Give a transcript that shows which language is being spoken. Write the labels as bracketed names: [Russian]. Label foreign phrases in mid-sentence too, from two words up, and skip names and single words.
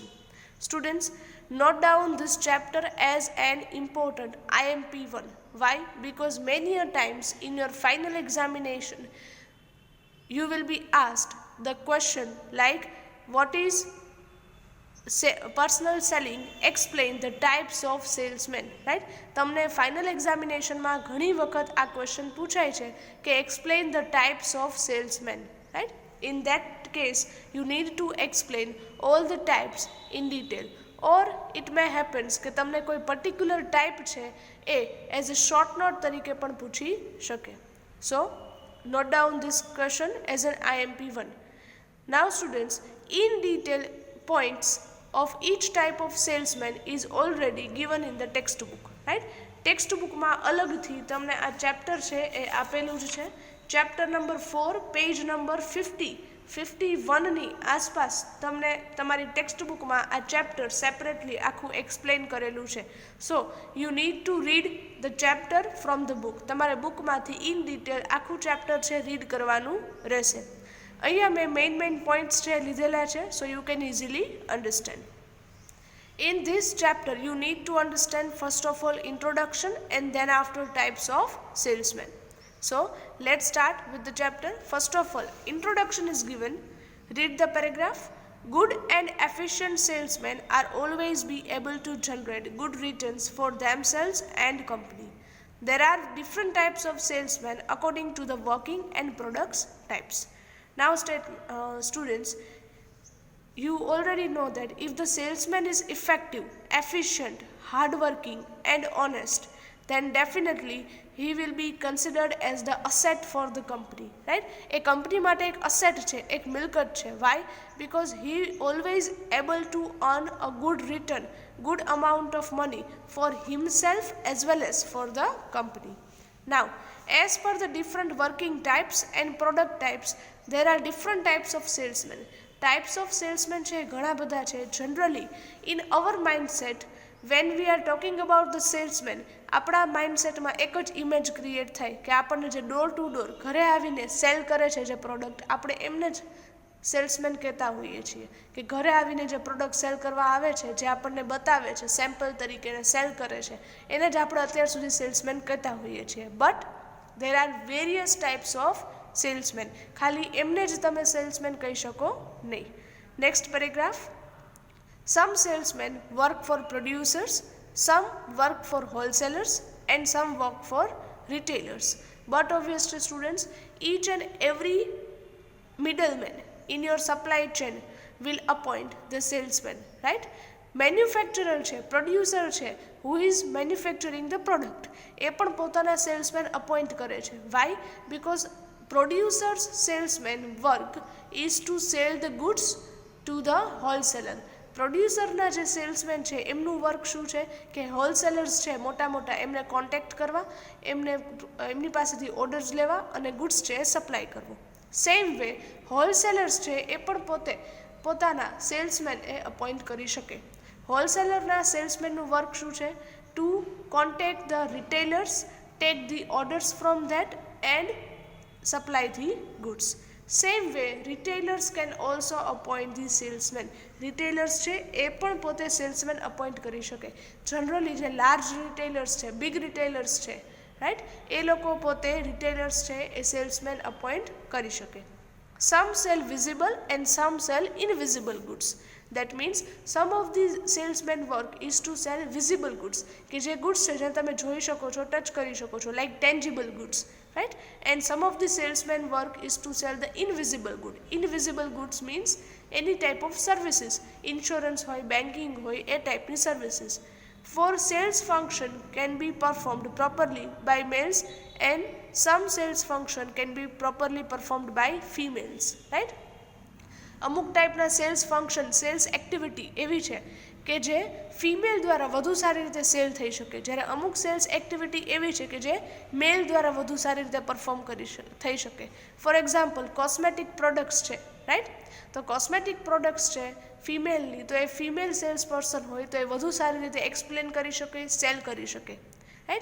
[English] Students, note down this chapter as an important IMP1. Why? Because many a times in your final examination you will be asked the question like what is personal selling, explain the types of salesmen, right? [Gujarati] તમને [English] final examinationમાં [Gujarati] ઘણી વખત આ ક્વેશ્ચન પૂછાય છે કે [English] explain the types of salesmen, right? In that case you need to explain all the types in detail, or it may happens [Gujarati] કે તમને કોઈ [English] particular type [Gujarati] છે એ [English] as a short note [Gujarati] તરીકે પણ પૂછી શકે. [English] So note down this question as an IMP1. Now students, in detail points of each type of salesman is already given in the textbook, right? [Gujarati] Textbook માં અલગથી તમને આ ચેપ્ટર છે એ આપેલું જ છે. [English] chapter number [Gujarati] 4 [English] page number [Gujarati] 51 ની આસપાસ તમને તમારી ટેક્સ્ટબુકમાં આ ચેપ્ટર સેપરેટલી આખું એક્સપ્લેન કરેલું છે. [English] So you need to read the chapter from the book. [Gujarati] તમારે બુકમાંથી [English] in detail [Gujarati] આખું ચેપ્ટર છે રીડ કરવાનું રહેશે. અહીંયા મેં [English] main points [Gujarati] છે લીધેલા છે, [English] so you can easily understand. In this chapter you need to understand first of all introduction and then after types of salesmen. So let's start with the chapter. First of all, introduction is given. Read the paragraph. Good and efficient salesmen are always be able to generate good returns for themselves and company. There are different types of salesmen according to the working and products types. Now students, you already know that if the salesman is effective, efficient, hardworking and honest, then definitely he will be considered as the asset for the company, right? A company [Gujarati] માટે એક asset છે, એક મિલકત છે. [English] Why? Because he always able to earn a good return, good amount of money for himself as well as for the company. Now, as per the different working types and product types, there are different types of salesmen. Types of salesmen [Gujarati] છે ઘણા બધા છે. [English] Generally in our mindset when we are talking about the salesman, [Gujarati] આપણા માઇન્ડસેટમાં એક જ [English] image create [Gujarati] થાય કે આપણને જે [English] door to door [Gujarati] ઘરે આવીને સેલ કરે છે જે પ્રોડક્ટ, આપણે એમને જ સેલ્સમેન કહેતા હોઈએ છીએ કે ઘરે આવીને જે [English] product sell [Gujarati] કરવા આવે છે, જે આપણને બતાવે છે સેમ્પલ તરીકે સેલ કરે છે, એને જ આપણે અત્યાર સુધી સેલ્સમેન કહેતા હોઈએ છીએ. બટ [English] there are various types of salesmen. [Gujarati] ખાલી એમને જ તમે સેલ્સમેન કહી શકો નહીં. [English] next paragraph. Some salesmen work for producers, some work for wholesalers and some work for retailers. But obviously students, each and every middleman in your supply chain will appoint the salesman, right? [Gujarati] મેન્યુફેક્ચરર છે, પ્રોડ્યુસર છે, [English] who is manufacturing the product, [Gujarati] એ પણ પોતાના [English] salesman appoint [Gujarati] કરે છે. [English] Why? Because producers salesman work is to sell the goods to the wholesaler. [Gujarati] પ્રોડ્યુસરના જે સેલ્સમેન છે એમનું વર્ક શું છે કે હોલસેલર્સ છે મોટા મોટા એમને કોન્ટેક્ટ કરવા, એમની પાસેથી ઓર્ડર્સ લેવા અને ગુડ્સ છે સપ્લાય કરવો. [English] same way wholesalers [Gujarati] છે એ પણ પોતાના સેલ્સમેન એ અપોઇન્ટ કરી શકે. હોલસેલરના સેલ્સમેનનું વર્ક શું છે? [English] to contact the retailers, take the orders from that and supply the goods. Same way retailers can also appoint the salesmen. [Gujarati] Retailers છે એ પણ પોતે સેલ્સમેન અપોઇન્ટ કરી શકે. જનરલી જે [English] large retailers [Gujarati] છે, [English] big retailers [Gujarati] છે, રાઈટ, એ લોકો પોતે રિટેલર્સ છે એ [English] salesman appoint [Gujarati] કરી શકે. [English] Some sell visible and some sell invisible goods. That means some of the salesmen work is to sell visible goods, [Gujarati] કે જે ગુડ્સ છે જે તમે જોઈ શકો છો, ટચ કરી શકો છો, [English] like tangible goods, right? And some of the salesmen work is to sell the invisible good. Invisible goods means any type of services, insurance હોય, banking હોય, [Gujarati] એ ટાઈપની [English] services. For sales function can be performed properly by males and some sales function can be properly performed by females, right? [Gujarati] અમુક ટાઈપના [English] sales function, sales activity [Gujarati] એવી છે કે જે ફિમેલ દ્વારા વધુ સારી રીતે સેલ થઈ શકે, જ્યારે અમુક [English] sales activity [Gujarati] એવી છે કે જે મેલ દ્વારા વધુ સારી રીતે પરફોર્મ થઈ શકે. [English] for example cosmetic products [Gujarati] છે, રાઈટ? તો [English] cosmetic products [Gujarati] છે ફિમેલની, તો એ [English] female sales person [Gujarati] હોય તો એ વધુ સારી રીતે એક્સપ્લેન કરી શકે, સેલ કરી શકે, રાઈટ?